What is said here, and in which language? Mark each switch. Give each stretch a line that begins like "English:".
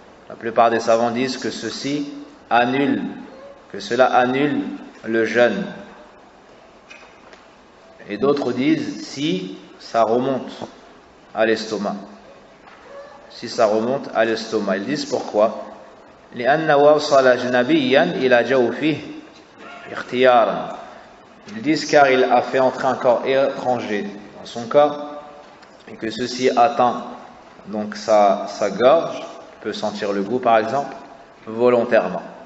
French: La plupart des savants disent que ceci annule, que cela annule le jeûne. Et d'autres disent si ça remonte à l'estomac. Si ça remonte à l'estomac. Ils disent pourquoi?
Arabic: لأن وصل أجنبيا إلى جوفه اختيارا.
French: Ils disent car il a fait entrer un corps étranger dans son corps et que ceci atteint donc sa gorge, il peut sentir le goût par exemple, volontairement.